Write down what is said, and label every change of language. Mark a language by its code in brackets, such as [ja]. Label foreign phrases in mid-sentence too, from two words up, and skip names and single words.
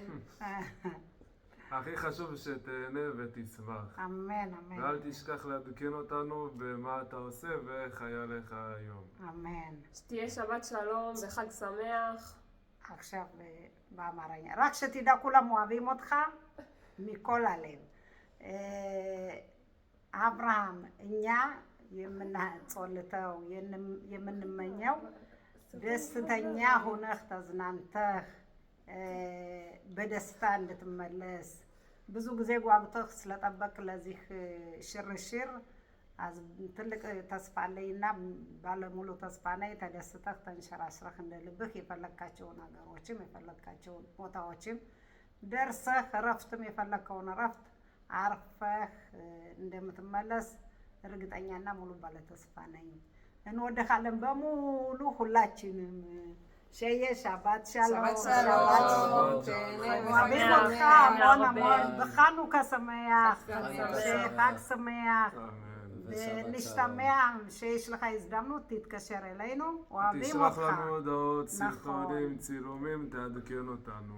[he] הכי חשוב שתהנה ותשמח. אמן, אמן. ואל תשכח לעדכן אותנו במה אתה עושה ואיך היה לך היום. אמן. שתהיה שבת שלום וחג שמח. עכשיו באמר העניין. רק שתדע, כולם אוהבים אותך מכל הלב. [am] አብርሃም እኛ የምናጾልተው የምንመኘው ደስተኛ ሆነህ ተዝናንተህ በደስታ እንድትመለስ ብዙ ጊዜ ጓጉተህ ስለጠበቅ ለዚህ ሽርሽር ትልቅ ተስፋ አለኝና ባለሙሉ ተስፋ ነኝ። ተደስተህ ተንሸራሽረህ እንደ ልብህ የፈለካቸውን ነገሮችም የፈለካቸውን ቦታዎችም ደርሰህ እረፍትም የፈለከውን እረፍት አርፈህ እንደምትመለስ እርግጠኛና ሙሉ ባለ ተስፋ ነኝ። እንወድሃለን በሙሉ ሁላችንም። [he] שיהיה שבת שלום. שבת שלום. אוהבים אותך המון המון. בחנוכה שמח. חג שמח. ונשתמע שיש לך הזדמנות, תתקשר אלינו. אוהבים אותך. תשלח לנו הודעות, סרטונים, צילומים, תעדכן אותנו.